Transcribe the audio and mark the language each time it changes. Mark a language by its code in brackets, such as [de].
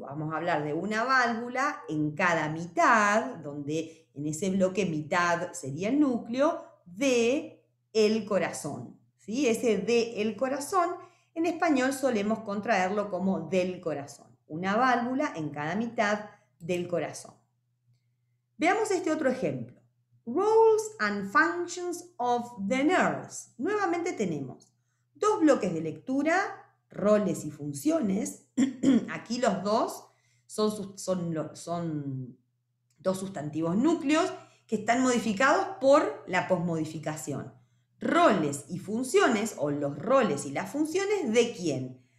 [es] Vamos a hablar de una válvula en cada mitad, donde en ese bloque mitad sería el núcleo, de el corazón. ¿Sí? Ese de el corazón, en español solemos contraerlo como del corazón. Una válvula en cada mitad del corazón. Veamos este otro ejemplo. [en] Roles and functions of the nurse. [es] Nuevamente tenemos dos bloques de lectura, roles y funciones. Aquí los dos son dos sustantivos núcleos que están modificados por la posmodificación. Roles y funciones, o los roles y las funciones, ¿de quién?